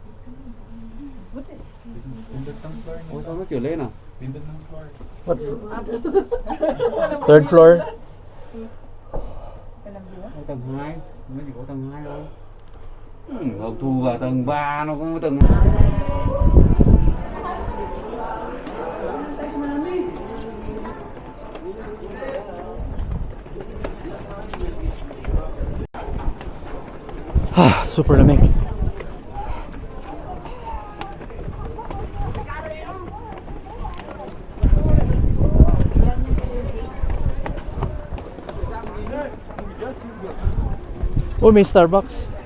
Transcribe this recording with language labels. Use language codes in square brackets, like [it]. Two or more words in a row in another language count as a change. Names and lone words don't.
[vi] Ủa sao nó chưa lên à? [en] What? Third floor? [vi] Ở tầng 2, mới chỉ có tầng 2 thôi. Ngọc Thu vào tầng 3 nó cũng có tầng. [tl] Super lamig. Oh, may Starbucks.